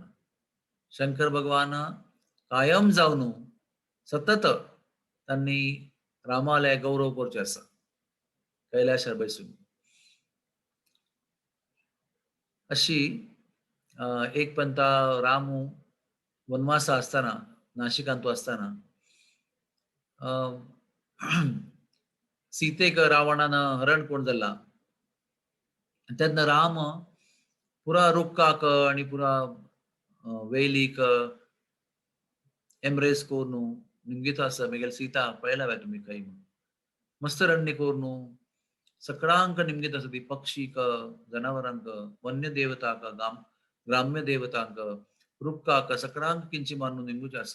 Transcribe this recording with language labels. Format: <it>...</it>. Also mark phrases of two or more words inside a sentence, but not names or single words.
<kok>शंकर भगवान कायम जावन सतत तांणी रामाले गौरव करचे आसा कैलाशार बसून. अशी एक पंथा राम वनवासा असताना नाशिकांतू असताना सीतेक रावणान हरण करून जाल्ला, तेन्ना राम पुरा रुक्काक आनी पुरा वेलीक एम्ब्रेस करून निमगीत आसा म्हगेल सीता पळयला तुमी खंय मस्त रण्य करून सगळ्यांक निमगीत आसा ती, पक्षीक, जनावरांक, वन्य देवतांक, ग्राम्य देवतांक, रुक्काक सगळ्यांक किंची मारून निमगूचे आसा.</kok>